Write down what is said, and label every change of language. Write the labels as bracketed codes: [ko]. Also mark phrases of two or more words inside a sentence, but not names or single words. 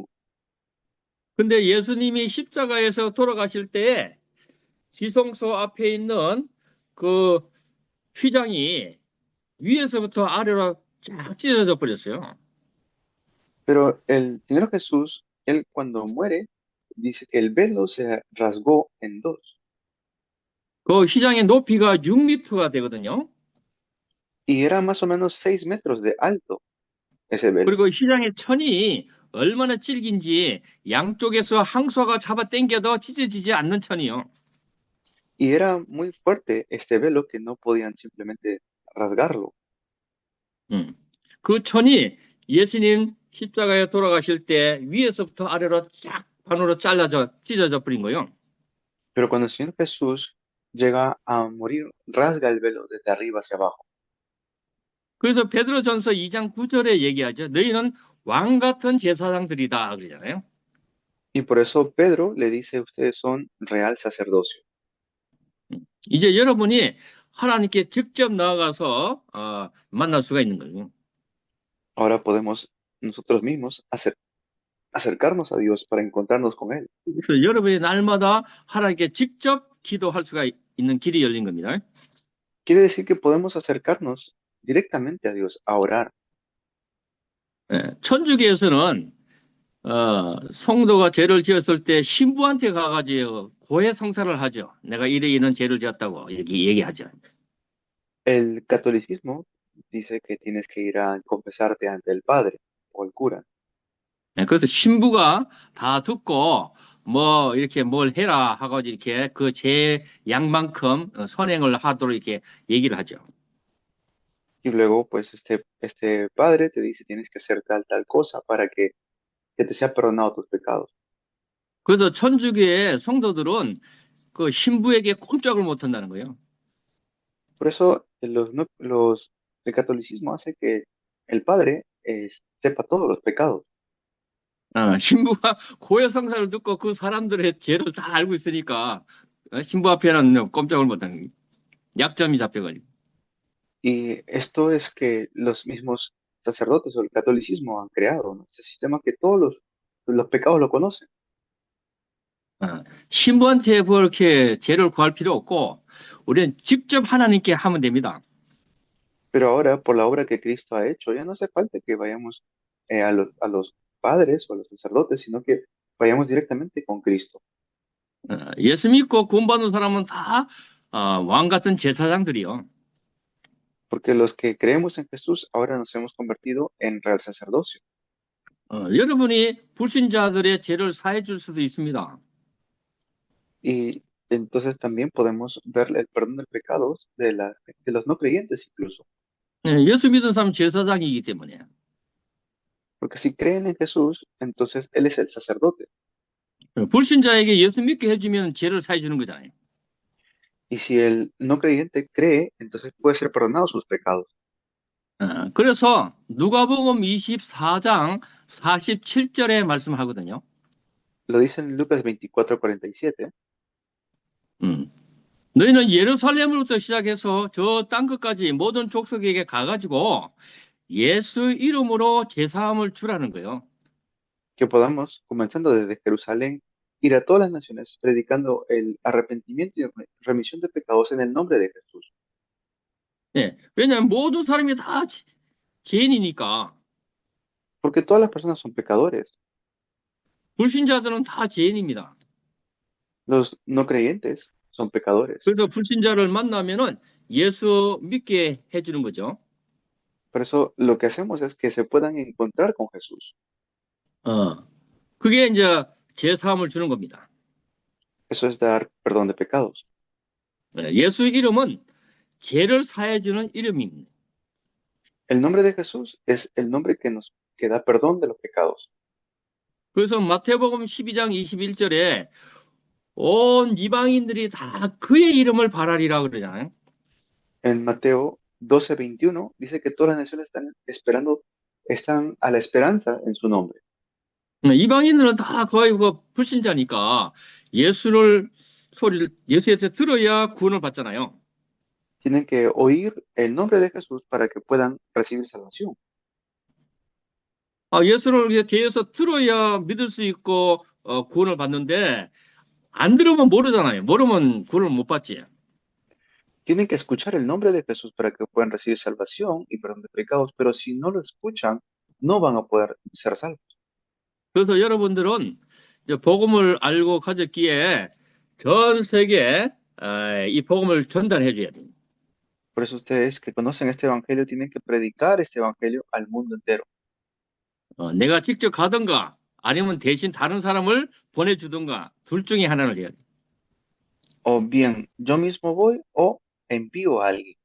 [ko] 근데 예수님이 십자가에서 돌아가실 때 지성소 앞에 있는 그 휘장이 위에서부터 아래로 쫙 찢어져 버렸어요. [es] Pero el Señor Jesús, Él cuando muere, dice que el velo se rasgó en dos. [ko] 그 휘장의 높이가 6m가 되거든요. [es] Y era más o menos 6 metros de alto ese velo. [ko] 그리고 휘장의 천이 얼마나 질긴지 양쪽에서 항소가 잡아 당겨도 찢어지지 않는 천이요. [es] Y era muy fuerte este velo que no podían simplemente rasgarlo. [ko] 그 천이 예수님 십자가에 돌아가실 때 위에서부터 아래로 쫙 반으로 잘라져 찢어져 버린 거예요. [es] Pero cuando el Señor Jesús llega a morir, rasga el velo desde arriba hacia abajo. [ko] 그래서 베드로전서 2장 9절에 얘기하죠. 너희는 왕 같은 제사장들이다 그러잖아요. [es] Y por eso Pedro le dice, ustedes son real sacerdocio. [ko] 이제 여러분이 하나님께 직접 나아가서 만날 수가 있는 거예요. [es] Ahora podemos nosotros mismos acercarnos a Dios para encontrarnos con Él. [ko] 그래서 여러분이 날마다 하나님께 직접 기도할 수가 있는 길이 열린 겁니다. [es] Quiere decir que podemos acercarnos directamente a Dios, a orar. [ko] 천주교에서는 성도가 죄를 지었을 때 신부한테 가가지고 고해 성사를 하죠. 내가 이런 죄를 지었다고 얘기하죠. [es] El catolicismo dice que tienes que ir a confesarte ante el Padre o el cura. [ko] 그래서 신부가 다 듣고 뭐 이렇게 뭘 해라 하고 이렇게 그 죄 양만큼 선행을 하도록 이렇게 얘기를 하죠. [es] Y luego, pues, este Padre te dice, tienes que hacer tal cosa para que te sea perdonado tus pecados. [ko] 그래서 천주교의 성도들은 그 신부에게 꼼짝을 못 한다는 거예요. [es] Por eso, el catolicismo hace que el Padre sepa todos los pecados. [ko] 신부가 고해 성사를 듣고 그 사람들의 죄를 다 알고 있으니까 신부 앞에는 꼼짝을 못 하는 거예요. 약점이 잡혀가지고. [es] Y esto es que los mismos sacerdotes o el catolicismo han creado, ¿no? Ese sistema que todos los pecados lo conocen. [ko] 신부한테 그렇게 죄를 구할 필요 없고 우리는 직접 하나님께 하면 됩니다. [es] Pero ahora, por la obra que Cristo ha hecho, ya no hace falta que vayamos a los padres o a los sacerdotes, sino que vayamos directamente con Cristo. [ko] 예수 믿고 구원받는 사람은 다 왕 같은 제사장들이요. [es] Porque los que creemos en Jesús ahora nos hemos convertido en real sacerdocio. [ko] 여러분이 불신자들의 죄를 사해 줄 수도 있습니다. [es] Y entonces también podemos ver el perdón de pecados de los no creyentes incluso. [ko] 예수 믿은 사람 제사장이기 때문에. [es] Porque si creen en Jesús, entonces Él es el sacerdote. [ko] 불신자에게 예수 믿게 해주면 죄를 사해 주는 거잖아요. [es] Y si el no creyente cree, entonces puede ser perdonado sus pecados. [ko] 그래서 누가복음 24장 47절에 말씀하거든요. [es] Lo dice en Lucas 24:47. [ko] 음, 너희는 예루살렘으로부터 시작해서 저 땅 끝까지 모든 족속에게 가가지고 예수 이름으로 제사함을 주라는 거예요. [es] Que podamos, comenzando desde Jerusalén, ir a todas las naciones predicando el arrepentimiento y remisión de pecados en el nombre de Jesús. [ko] 예, 왜냐하면 모든 사람이 다 죄인이니까. [es] Porque todas las personas son pecadores. [ko] 불신자들은 다 죄인입니다. [es] Los no creyentes son pecadores. [ko] 그래서 불신자를 만나면은 예수 믿게 해주는 거죠. [es] Por eso lo que hacemos es que se puedan encontrar con Jesús. [ko] 어, 그게 이제 제사함을 주는 겁니다. [es] Eso es dar perdón de pecados. [ko] 예, 예수 이름은 죄를 사해주는 이름입니다. [es] El nombre de Jesús es el nombre que da perdón de los pecados. [ko] 그래서 마태복음 12장 21절에 온 이방인들이 다 그의 이름을 바라리라 그러잖아요. [es] En Mateo 12:21 dice que todas las naciones están esperando, están a la esperanza en su nombre. [ko] 이방인들은 다 거의 불신자니까 예수에서 들어야 구원을 받잖아요. [es] Tienen que oír el nombre de Jesús para que puedan recibir salvación. [ko] 예수를 대해서 들어야 믿을 수 있고 구원을 받는데 안 들으면 모르잖아요. 모르면 구원을 못 받지. [es] Tienen que escuchar el nombre de Jesús para que puedan recibir salvación y perdón de pecados, pero si no lo escuchan, no van a poder ser salvos. [ko] 그래서 여러분들은 이제 복음을 알고 가졌기에 전 세계에 이 복음을 전달해 줘야 돼요. [es] Por eso ustedes que conocen este evangelio tienen que predicar este evangelio al mundo entero. [ko] 내가 직접 가든가 아니면 대신 다른 사람을 보내주든가 둘 중에 하나를 해야 돼. [es] O bien yo mismo voy o envío a alguien.